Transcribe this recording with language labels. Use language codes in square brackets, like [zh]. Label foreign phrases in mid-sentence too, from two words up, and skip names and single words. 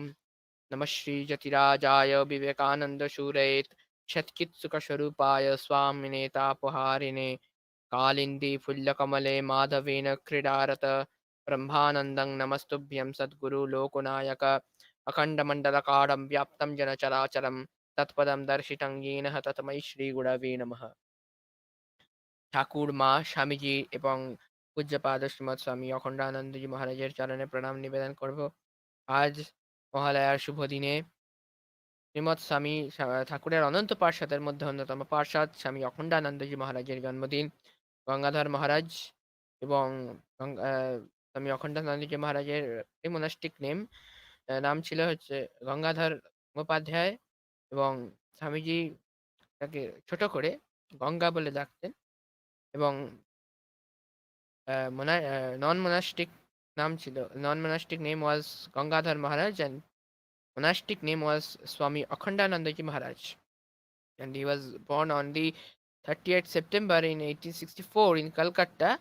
[sa] नमः श्रीजतिराजाय विवेकानन्दशूरयेत् शतकित्सुकस्वरूपाय स्वामिने तापहारिणे कालिन्दी फुल्लकमले माधवेन क्रीडारत ब्रह्मानन्दं नमस्तुभ्यं सद्गुरु लोकनायक अखण्डमण्डलकारं व्याप्तं जन चराचरं तत्पदं दर्शितं येन तस्मै श्रीगुरवे नमः। [bn] ঠাকুর মা স্বামীজি এবং পূজ্যপাদ শ্রীমৎ স্বামী অখণ্ডানন্দজি মহারাজের চরণে প্রণাম নিবেদন করব। আজ মহালয়ার শুভ দিনে শ্রীমৎ স্বামী ঠাকুরের অনন্ত পার্ষদের মধ্যে অন্যতম পার্ষদ স্বামী অখণ্ডানন্দজি মহারাজের জন্মদিন। গঙ্গাধর মহারাজ এবং স্বামী অখণ্ডানন্দজি মহারাজের এই মোনাস্টিক নাম ছিল হচ্ছে গঙ্গাধর মুখোপাধ্যায়, এবং স্বামীজি তাকে ছোট করে গঙ্গা বলে ডাকতেন। [en] এবং non-monastic non-monastic name was Gangadhar Maharaj, and monastic name was Swami Akhandananda Maharaj. And he was born on the 30th September in 1864 in Calcutta.